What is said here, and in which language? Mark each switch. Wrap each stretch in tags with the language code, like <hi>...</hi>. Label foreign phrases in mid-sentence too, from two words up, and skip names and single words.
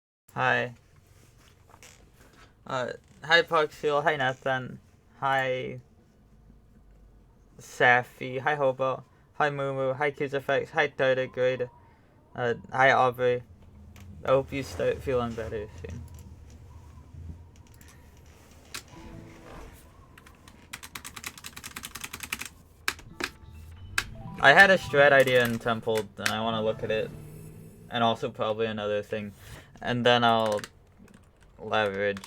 <en>Hi. Hi Parkfield. Hi Nathan. Hi Safi. Hi Hobo. Hi Mumu. Hi Kids Effects. Hi Tardigrade. Hi Aubrey. I hope you start feeling better soon. I had a strat idea in Temple, and I want to look at it, and also probably another thing, and then I'll leverage.</en>